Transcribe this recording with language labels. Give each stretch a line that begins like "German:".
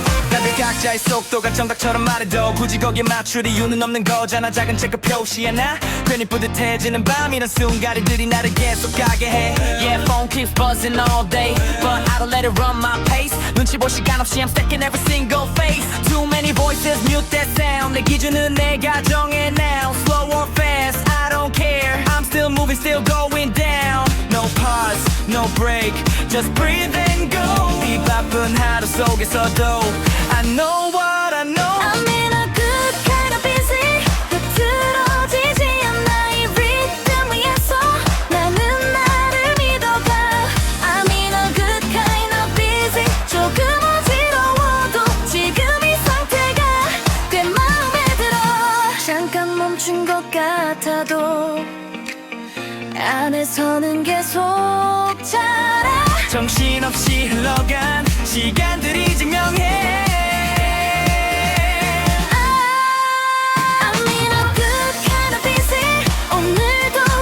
Korean: 다들 각자의 속도가 정답처럼 말해도 굳이 거기에 맞출 이유는 없는 거잖아. 작은 체크 표시 하나 괜히 뿌듯해지는 밤. 이런 순간들이 나를 계속 가게 해.
English: Yeah, phone keeps buzzing all day, but I don't let it run my pace.
Korean: 눈치 볼 시간 없이
English: I'm stacking every single face. Too many voices, mute that sound.
Korean: 내 기준은 내가 정해 now.
English: Slow or fast, I don't care. I'm still moving, still going down. No pause, no break, just breathe and go.
Korean: 이 바쁜 하루 속에서도
English: I know what I know. I'm in a good kind of busy.
Korean: 흐트러지지 않아. 이 리듬 위에서 나는 나를 믿어가.
English: I'm in a good kind of busy.
Korean: 조금 어지러워도 지금 이 상태가 꽤 마음에 들어. 잠깐 멈춘 것 같아도 안에서는 계속 자라. 정신없이 흘러간 시간들이 증명해.
English: I'm in a good kind of busy.
Korean: 오늘도